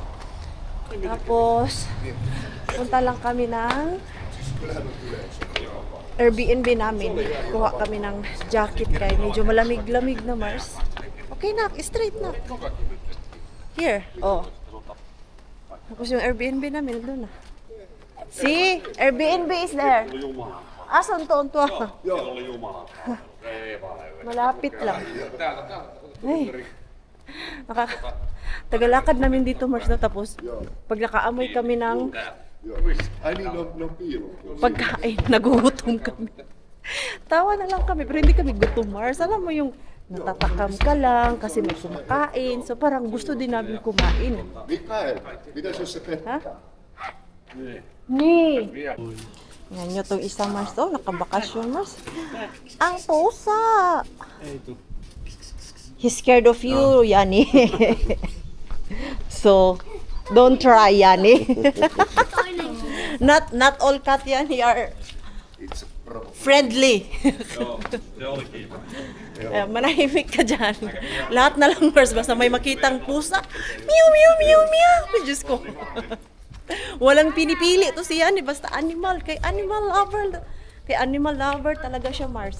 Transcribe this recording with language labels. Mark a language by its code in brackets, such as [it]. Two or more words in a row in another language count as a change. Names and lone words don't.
[tl] Tapos, punta lang kami ng Airbnb namin. Kuha kami ng jacket kay medyo malamig-lamig na, Mars. Okay na, straight na. Here, oh. Tapos yung Airbnb namin, doon na. [en] See? Airbnb is there. [tl] Asan to? Malapit lang. Ay. Tagalakad namin dito, Mars, na tapos. Pag nakaamoy kami ng pagkain, nagugutom kami. Tawa na lang kami, pero hindi kami gutom, Mars. Alam mo yung natatakam ka lang kasi may kumakain. So parang gusto din namin kumain. [fi] Mikael, mitä se [tl] Ha? Ni. Yan nyo itong isa, Mars. Oh, nakabakasyon, Mars. Ang pusa. [en] He's scared of you, Yani. So, don't try, Yani. Not all cat, Yani, are friendly. [tl] Manahimik ka dyan. Lahat na lang, Mars, basta may makitang pusa. Meow, meow, meow, meow. Diyos ko. Walang pinipili to siya, basta animal. Kay [en] animal lover [tl] talaga siya, Mars.